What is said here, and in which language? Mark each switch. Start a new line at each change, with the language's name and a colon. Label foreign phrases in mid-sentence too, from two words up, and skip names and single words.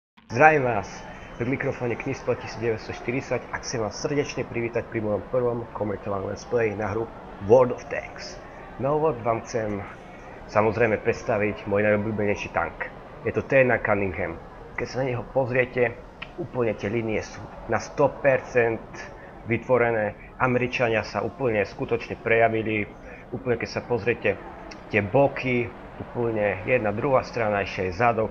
Slovak: Zdravím vás, pri mikrofóne Knispel 1940 a chcem vás srdečne privítať pri mojom prvom komentovanom
English: let's play
Slovak: na hru World of Tanks. Na úvod vám chcem samozrejme predstaviť môj najobľúbenejší tank. Je to T1 Cunningham. Keď sa na neho pozriete, úplne tie línie sú na 100% vytvorené. Američania sa úplne skutočne prejavili. Úplne keď sa pozriete, tie boky, úplne jedna, druhá strana, ešte je zadok.